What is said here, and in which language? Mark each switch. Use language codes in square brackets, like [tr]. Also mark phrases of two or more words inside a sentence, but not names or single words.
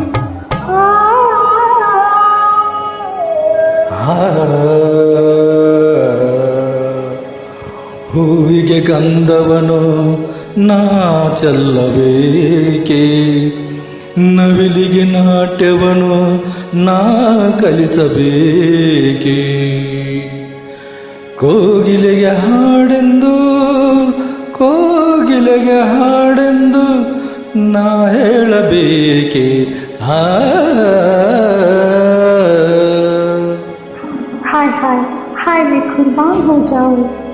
[kn] ಹೂವಿಗೆ ಗಂಧವನು ನಾ ಚೆಲ್ಲಬೇಕೆ ನವಿಲಿಗೆ ನಾಟ್ಯವನು ನಾ ಕಲಿಸಬೇಕೆ ಕೋಗಿಲೆಗೆ ಹಾಡೆಂದು ನಾ ಹೇಳಬೇಕೆ [hi] हाय हाय हाय मैं कुर्बान हो जाऊं